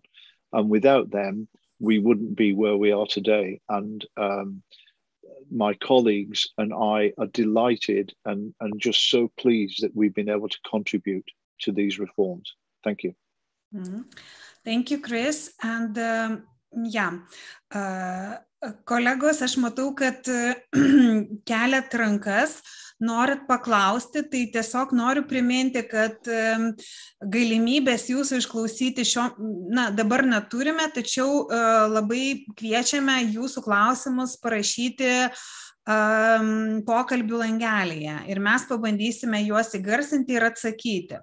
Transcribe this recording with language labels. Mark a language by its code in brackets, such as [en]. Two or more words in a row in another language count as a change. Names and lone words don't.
[en] And without them, we wouldn't be where we are today. And my colleagues and I are delighted and just so pleased that we've been able to contribute to these reforms. Thank you. Mm-hmm. Thank you, Chris. [lt] And kolegos, aš matau, kad keliat rankas, norit paklausti, tai tiesiog noriu priminti, kad galimybės jūsų išklausyti dabar neturime, tačiau labai kviečiame jūsų klausimus parašyti pokalbių langelėje ir mes pabandysime juos įgarsinti ir atsakyti.